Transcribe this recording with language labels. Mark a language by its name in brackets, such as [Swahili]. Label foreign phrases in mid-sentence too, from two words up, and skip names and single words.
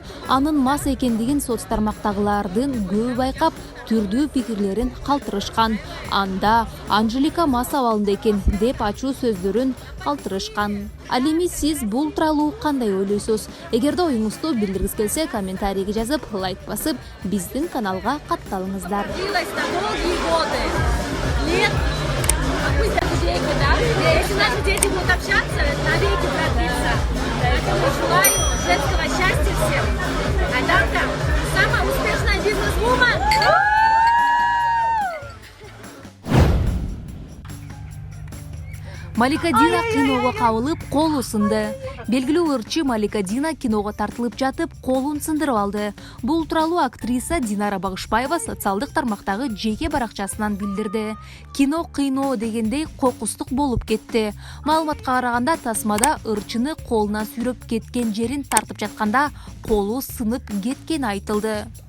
[Kyrgyz] Анын мас экендигин соц тармактагылардын көбү байкап, түрдүү пикирлерин калтырышкан. Анда Анжелика мас абалында экен деп ачуу сөздөрүн калтырышкан. Ал эми сиз бул тууралуу кандай ойлойсуз? Эгерде оюңузду билдиргиңиз келсе, комментарийге жазып, лайк басып, биздин каналга катталыңыздар. [Russian] Если наши дети будут общаться, навеки продлится. Поэтому желаю женского счастья всем. А там самая успешная бизнес-вумен. [Kyrgyz] Малика Дина киного кабылып, колу сынды. Белгилүү ырчы Малика Дина киного тартылып жатып, колун сындырып алды. Бул тууралуу актриса Динара Багышбаева социалдык тармактагы жеке баракчасынан билдирди. Кино кыйноо дегендей кокустук болуп кетти. Маалыматка караганда, тасмада ырчыны колунан сүйрөп кеткен жерин тартып жатканда колу сынып кеткени айтылды.